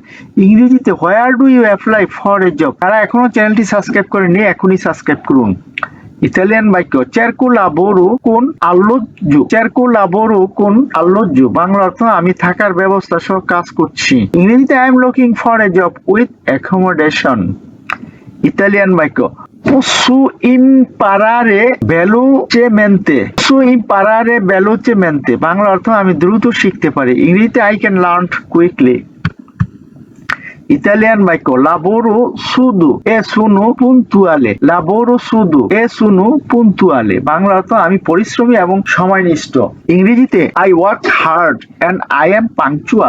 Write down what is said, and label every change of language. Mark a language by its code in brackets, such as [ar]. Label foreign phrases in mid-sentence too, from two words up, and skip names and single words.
[bn] ইংরেজিতে [en] where do you apply for a job. [bn] তারা এখনো চ্যানেলটি সাবস্ক্রাইব করেননি, এখনই সাবস্ক্রাইব করুন। ইতালিয়ান বাক্য [it] cerco lavoro con alloggio, cerco lavoro con alloggio, [bn] বাংলা অর্থ আমি থাকার ব্যবস্থা সহ কাজ করছি। [en] ইংরেজিতে I am looking for a job with accommodation. [bn] ইতালিয়ান বাক্য [it] posso imparare velocemente, posso imparare velocemente, [bn] বাংলা অর্থ আমি দ্রুত শিখতে পারি। [en] ইংরেজিতে I can learn quickly. [bn] ইতালিয়ান বাক্য [it] lavoro sodo e sono puntuale, lavoro sodo e sono puntuale, [bn] বাংলা অর্থ আমি পরিশ্রমী এবং সময়নিষ্ঠ। [en] ইংরেজিতে I work hard and I am punctual.